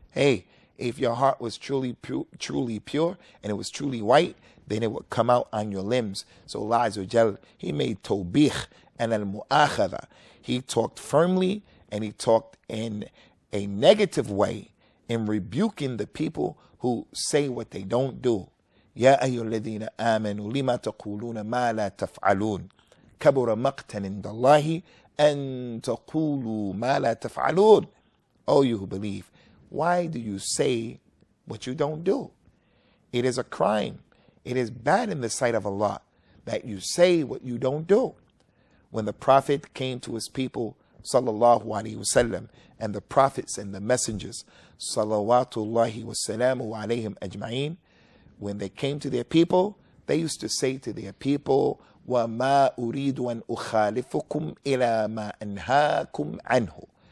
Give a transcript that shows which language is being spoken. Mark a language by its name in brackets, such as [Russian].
[English] Hey, if your heart was truly pure, and it was truly white, then it would come out on your limbs. So Allah Azza wa Jal, He made tawbih and al-mu'akhadha. He talked firmly and He talked in a negative way in rebuking the people who say what they don't do. [Arabic] يا أيها الذين آمنوا لما تقولون ما لا تفعلون كبر مقتا عند الله أن تقولوا ما لا تفعلون. [English] Oh, you who believe, why do you say what you don't do? It is a crime. It is bad in the sight of Allah that you say what you don't do. When the Prophet came to his people, sallallahu alaihi wasallam, and the prophets and the messengers, salawatullahi wassalamu alayhim ajma'in, when they came to their people, they used to say to their people, [Arabic] وَمَا أُرِيدُ أَنْ أُخَالِفُكُمْ إِلَى مَا أَنْهَاكُمْ عَنْهُ.